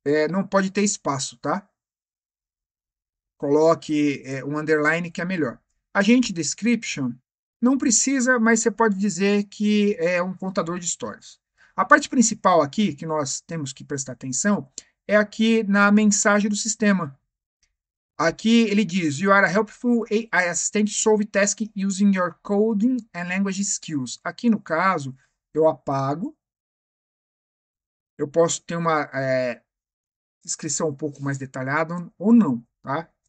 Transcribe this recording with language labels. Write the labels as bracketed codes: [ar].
[pt] Não pode ter espaço, tá? Coloque um underline que é melhor. Agente description, não precisa, mas você pode dizer que é um contador de histórias. A parte principal aqui, que nós temos que prestar atenção, é aqui na mensagem do sistema. Aqui ele diz, [en] you are a helpful AI assistant solve task using your coding and language skills. [pt] Aqui no caso, eu apago. Eu posso ter uma descrição um pouco mais detalhada ou não, tá?